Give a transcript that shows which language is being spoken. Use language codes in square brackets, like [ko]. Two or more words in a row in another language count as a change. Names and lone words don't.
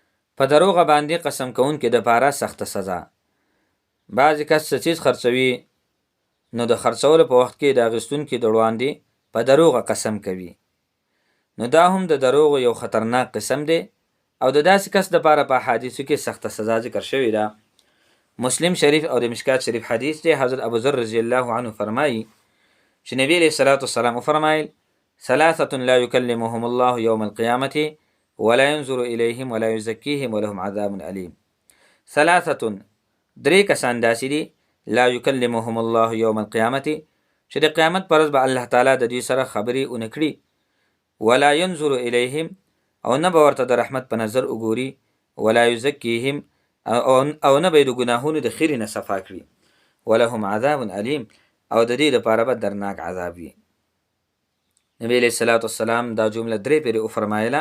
[ps] په دروغه باندې قسم کوونکي دپاره سخته سزا. بعضې کس څه څیز خرڅوي نو د خرڅولو په وخت کې د اخیستونکي د وړاندې په دروغه قسم کوي، نو دا هم د دروغو یو خطرناک قسم دی او د داسې کس دپاره په احادیثو کې سخته سزا ذکر شوې ده. مسلم شریف او د مشکات شریف حدیث دی. حضرت ابو ذر رضی الله عنه فرمایي چې نبی علیه الصلاة والسلام وفرمایل: [ar] ثلاثة لا يكلمهم الله يوم القيامة ولا ينظر إليهم ولا يزكيهم ولهم عذاب أليم. ثلاثة، [ps] درې کسان داسې دي، [ar] لا يكلمهم الله يوم القيامة [ps] چې د قیامت پر ورځ به الله تعالی د دوی سره خبرې ونه کړي، [ar] ولا ينظر إليهم [ps] او نه به ورته د رحمت په نظر وګوري، [ar] ولا يزكيهم [ps] او نه به یې د ګناهونو د خیرې نه صفا کړي، [ar] ولهم عذاب أليم [ps] او د دې دپاره به درناک عذاب وي. نبی علیه الصلاة والسلام دا جمله درې پیرې وفرمایله.